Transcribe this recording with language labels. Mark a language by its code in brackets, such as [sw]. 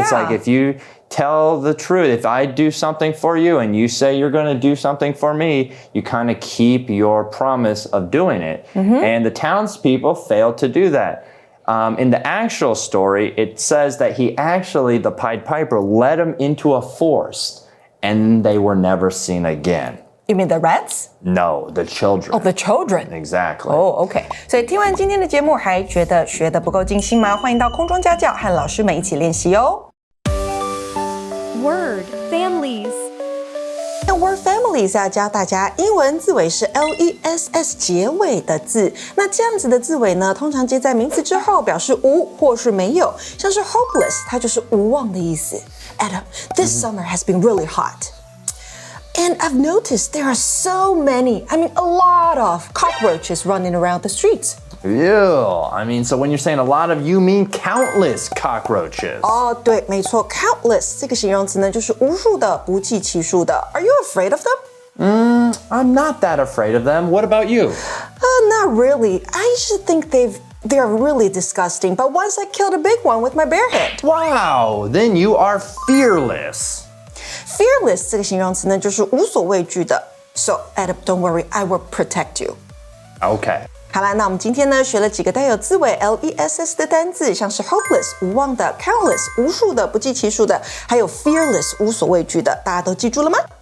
[en] It's like if you tell the truth, if I do something for you and you say you're going to do something for me, you kind of keep your promise of doing it. And the townspeople failed to do that. In the actual story, it says that the Pied Piper led him into a forest and they were never seen again. You mean the rats? No, the children. Oh, the children. Exactly. Oh, okay. [zh] 所以听完今天的节目，还觉得学得不够尽兴吗？欢迎到空中家教和老师们一起练习哦。 [en] Word families. Word families [zh] 要教大家英文字尾是 LESS 结尾的字。那这样子的字尾呢，通常接在名词之后，表示无或是没有。像是 hopeless， 它就是无望的意思。 [en] Adam, this summer has been really hot. And I've noticed there are so many, a lot of cockroaches running around the streets. Ew. So when you're saying a lot of, you mean countless cockroaches. [zh] 对，没错 countless 这个形容词呢，就是无数的、不计其数的。 [en] Are you afraid of them? I'm not that afraid of them. What about you? Not really. I usually think they're really disgusting, but once I killed a big one with my bare hand. Wow, then you are fearless. [zh] Fearless 这个形容词呢，就是无所畏惧的。 [en] So, Adam, don't worry, I will protect you. Okay. [zh] 好啦，那我们今天呢学了几个带有字尾 LESS 的单字，像是 hopeless 无望的 countless 无数的不计其数的，还有 fearless 无所畏惧的，大家都记住了吗？